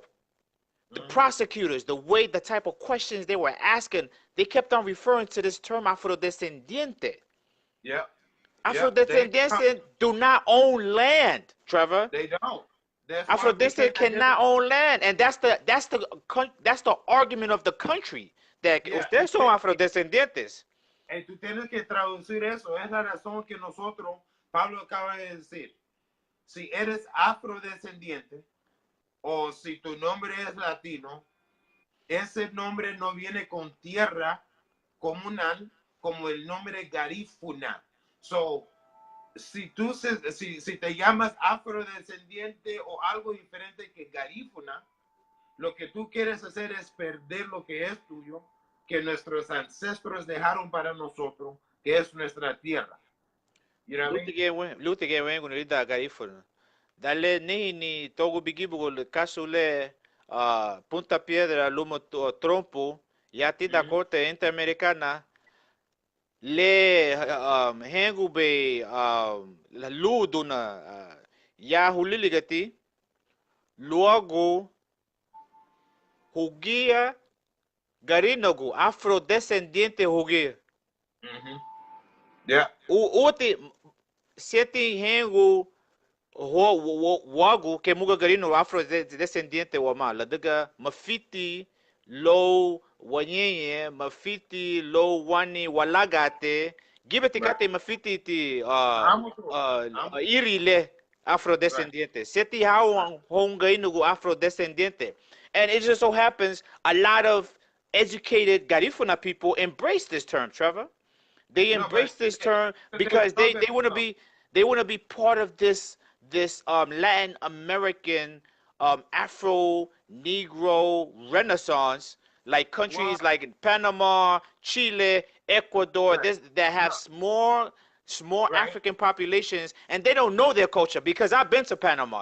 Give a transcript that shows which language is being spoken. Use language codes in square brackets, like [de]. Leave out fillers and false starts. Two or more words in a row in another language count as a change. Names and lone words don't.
[en] The prosecutors, the type of questions they were asking, they kept on referring to this term afrodescendiente. Yeah. Afrodescendientes do not own land, Trevor. They don't. Afrodescendants cannot own land, and that's the argument of the country, that [es] ustedes son afrodescendientes. Y tú tienes que traducir eso. Es la razón que nosotros, Pablo acaba de decir, si eres afrodescendiente o si tu nombre es latino, ese nombre no viene con tierra comunal como el nombre Garifuna. So, si te llamas afrodescendiente o algo diferente que Garifuna, lo que tú quieres hacer es perder lo que es tuyo, que nuestros ancestros dejaron para nosotros, que es nuestra tierra. [en] You know what I mean? [cab] Dale ni togo bigibu caso le Punta Piedra lumo trompo ya ti da [es] corte interamericana [cab] le hengu be la luduna ya huliligati luogo hugia Garinagu afrodescendiente hugia. [en] Yeah. [cab] Uti seti hengu wagu ke muga garino afrodescendiente wama la daga mafiti lo wanyenye mafiti lo wani walagate gibeti kate mafiti ti irile afrodescendiente seti how hongainu afrodescendiente. [en] And it just so happens a lot of educated Garifuna people embrace this term, Trevor. They embrace this term because they want to be part of this Latin American Afro Negro Renaissance, like countries like Panama, Chile, Ecuador, that have small African populations, and they don't know their culture, because I've been to Panama.